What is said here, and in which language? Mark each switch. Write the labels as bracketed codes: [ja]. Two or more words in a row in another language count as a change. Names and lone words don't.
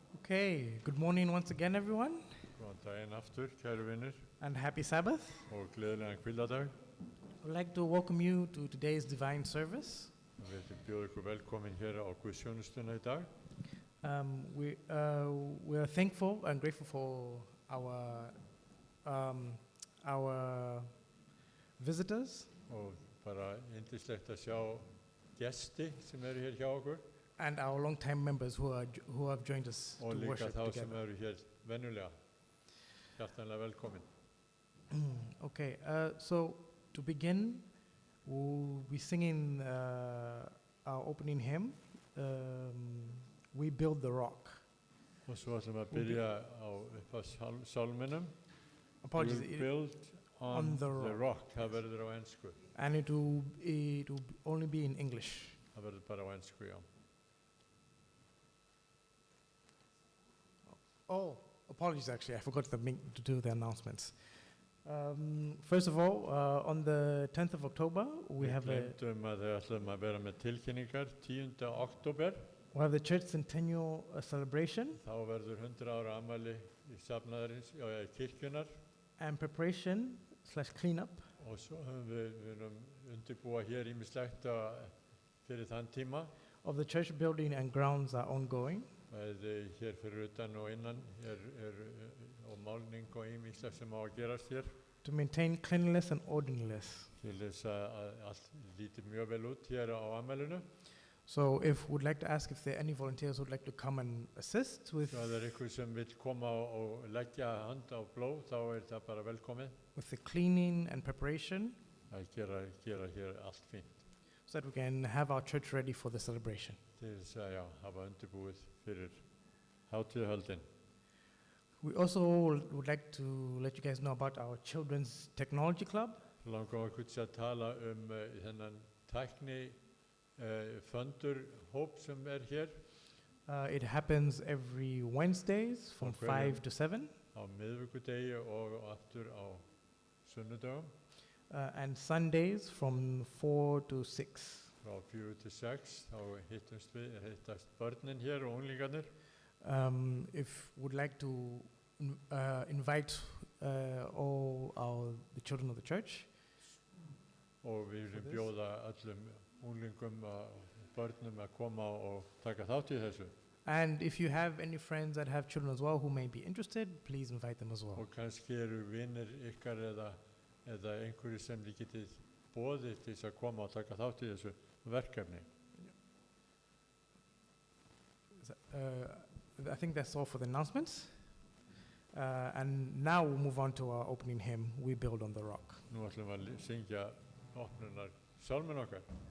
[en] Okay, good morning once again, everyone, [is] Góðan daginn aftur, kæru vinnir, [en] and happy Sabbath. [is] og gleðilegan hvíldadag. [en] I'd like to welcome you to today's divine service. [is] Við viljum bjóða ykkur velkomin hér á Guðsþjónustuna í dag. [en] We are thankful and grateful for our visitors [is] Og bara yndislegt að sjá gesti sem eru hér hjá okkur [en] and our long-time members who have joined us [is] og [en] to [is] líka [en] worship [is] þá sem [en] together. [is] eru hér venjulega. Hjartanlega velkomin. [en] Okay, so to begin, we'll be singing our opening hymn, We Build the Rock. [is] Og svo ætlum við að byrja á upp sálminum. [en] Apologies, We'll build on the rock. [is] Það verður á ensku. [en] and it will only be in English. [is] Það verður bara á ensku, já. [en] Oh, apologies, actually. I forgot to do the announcements. First of all, on the 10th of October, we [is] Við [en] have [is] glemdum að þau ætlum að vera með tilkynningar 10. október. [en] the church centennial celebration [is] Þá verður 100 ára afmæli í safnaðarins, já, kirkjunar. [en] and preparation/cleanup [is] Og svo höfum við erum undirbúa hér ýmislegt fyrir þann tíma. [en] of the church building and grounds are ongoing. [is] Bæði hér fyrir utan og innan og málning og ýmislegt sem á að gerast hér. [en] To maintain cleanliness and orderliness. [is] Til þess að allt líti mjög vel út hér á afmælinu. [en] So if would like to ask if there are any volunteers who would like to come and assist with [is] Svo það ykkur sem vil koma og leggja hand á blóð, þá það bara velkomið. [en] the cleaning and preparation [is] Að gera hér allt fínt. [en] so that we can have our church ready for the celebration. [is] Til þess að hafa undirbúið fyrir hátíðahöldin. [en] We also would like to let you guys know about our Children's Technology Club. [is] Langar okkur til að tala þennan tækni fundur hóp sem hér [en] It happens every Wednesdays from Okay. 5 to 7 [is] á miðvikudegi og aftur á sunnudögum [en] and Sundays from 4 to 6. [is] frá 4 til 6. Þá hittast börnin hér og unglingarnir. [en] If would like to invite all the children of the church, [is] Og við viljum bjóða öllum unglingum og börnum að koma og taka þátt í þessu. [en] and if you have any friends that have children as well who may be interested, please invite them as well. [is] Og kannski eru vinir ykkar eða einhverju sem þið getið boðið til þess að koma og taka þátt í þessu verkefni. [en] I think that's all for the announcements. And now we'll move on to our opening hymn, We Build on the Rock. [is] Nú ætlum við að syngja opnunar sálmin okkar.